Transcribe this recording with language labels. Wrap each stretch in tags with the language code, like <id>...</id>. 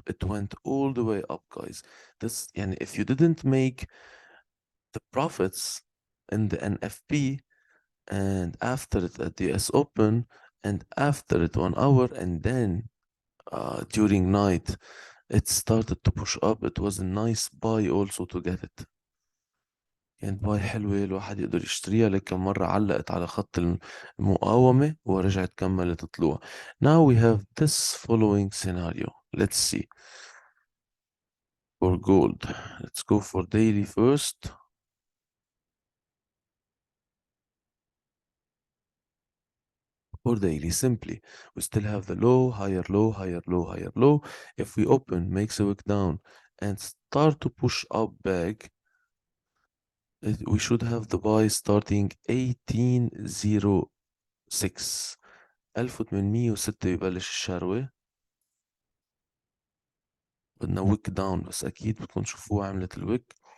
<en>It went all the way up, guys. This, and if you didn't make the profits in the NFP and after it at the S open and after it 1 hour and then during night it started to push up, it was a nice buy also to get it.</en> <ar>كانت باي حلوة الواحد يقدر يشتريها، لكن مرة علقت على خط المقاومة ورجعت كملت طلوع.</ar> <en>Now we have this following scenario. Let's see. For gold, let's go for daily first. For daily, simply, we still have the low, higher low, higher low, higher low. If we open, makes a wick down, and start to push up back, we should have the buy starting 1806.</en> <ar>1806 يبلش الشروة. بدنا ويك داون بس أكيد بدكم تشوفوها عملت الويك.</ar>